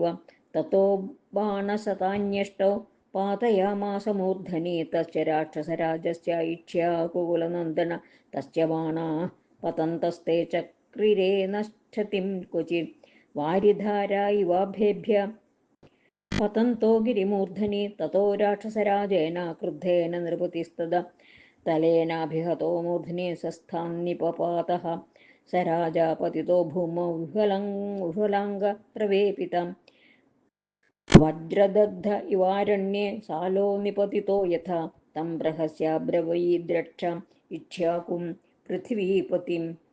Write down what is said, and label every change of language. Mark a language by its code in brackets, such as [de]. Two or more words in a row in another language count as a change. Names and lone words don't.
[sa] തതോ ബാണശതാന്യഷ്ടോ പാതയാമാസ മൂർധനി തസ്യ രാക്ഷസരാജസ്യ ഇക്ഷ്വാകുകുലനന്ദന. തസ്യ ബാണാ പതന്തസ്തേ ചക്രിരേ നശ്യതിം ക്വചിത് വാരിധാരാ ഇവാഭ്യേഭ്യ പതന്തോ ഗിരിമൂർധനി. തതോ രാക്ഷസരാജേന ക്രുദ്ധേന നൃപതിസ്തദ तलेनाभिहतो मूर्ध्नि सस्थान्निपपातः स राजा पतितो भूमौ विह्वलाङ्गप्रवेपितम् वज्रदग्ध इवारण्ये सालो निपतितो यथा तं बृहस्याब्रवीद्रक्ष इक्ष्वाकुं पृथिवीपतिम्